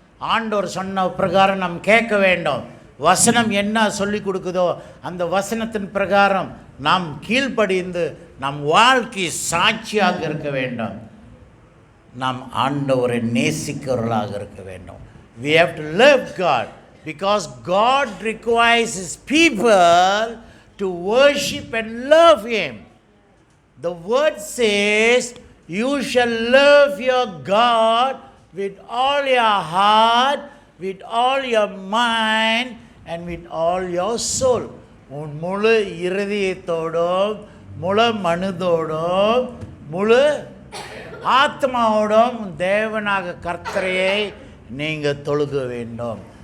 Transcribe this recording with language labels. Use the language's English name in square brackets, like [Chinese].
[Tamil] ஆண்டவர் சொன்ன பிரகாரம் நாம் கேட்க வேண்டும். வசனம் என்ன சொல்லி கொடுக்குதோ அந்த வசனத்தின் பிரகாரம் நாம் கீழ்ப்படிந்து நம் வாழ்க்கை சாட்சியாக இருக்க வேண்டும். நாம் ஆண்டவரை நேசிக்கிறவர்களாக இருக்க வேண்டும். [English] We have to love God because God requires His people to worship and love Him. The word says, you shall love your God with all your heart, with all your mind and with all your soul. [Tamil] உன் முழு இருதயத்தோடும் முழு மனதோடும் முழு ஆத்மாவோடும் தேவனாக கர்த்தரையை நீங்கள் தொழுக வேண்டும்.